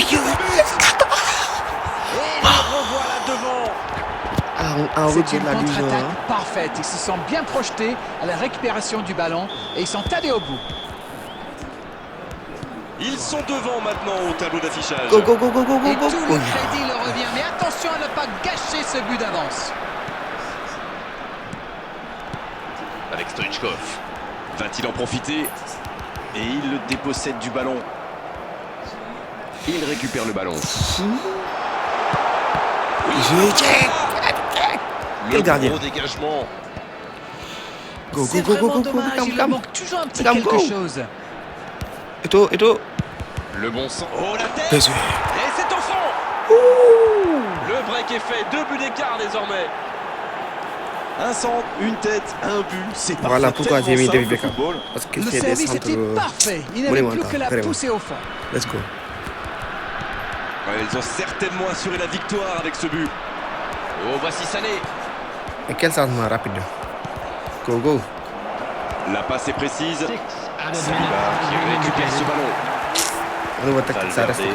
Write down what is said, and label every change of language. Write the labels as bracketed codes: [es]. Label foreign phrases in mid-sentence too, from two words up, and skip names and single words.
[fr] Et le revoilà devant. en route C'est de une la division. contre-attaque Hein. parfaite. Ils se sont bien projetés à la récupération du ballon et ils sont allés au bout. Ils sont devant maintenant au tableau d'affichage. [en] Go, go, go, go, go, go, [fr] Et [en] go. [fr] tout le crédit leur revient. Mais attention à ne pas gâcher ce but d'avance. Avec Stoichkov. Va-t-il en profiter? Et il le dépossède du ballon. Il récupère le ballon. Je check. Le gardien. gros dégagement. [en] Go, [fr] C'est [en] go, go, go, [fr] vraiment [en] go, go, [fr] dommage. Beckham, Il leur Beckham. manque toujours un petit Beckham, quelque [en] go. [fr] chose. Et toi, Le bon sens. Oh, la tête. Bien sûr. Et c'est au fond. Le break est fait. 2 buts d'écart désormais. Un centre, une tête, un but, c'est parfait. Voilà pourquoi j'ai mis tellement David simple, le Beckham. football. Parce qu'il Le fait des service était centres parfait. Il n'avait plus monumentaux, que la vraiment. pousser au fond. [en] Let's go. [fr] Ouais, ils ont certainement assuré la victoire avec ce but. Oh, voici Sané. Et quel changement rapide. [en] Go, go. [fr] La passe est précise. [en] 6 added [fr] Saliba [en] minutes. [fr] qui récupère ce ballon. Au niveau tactique, ça reste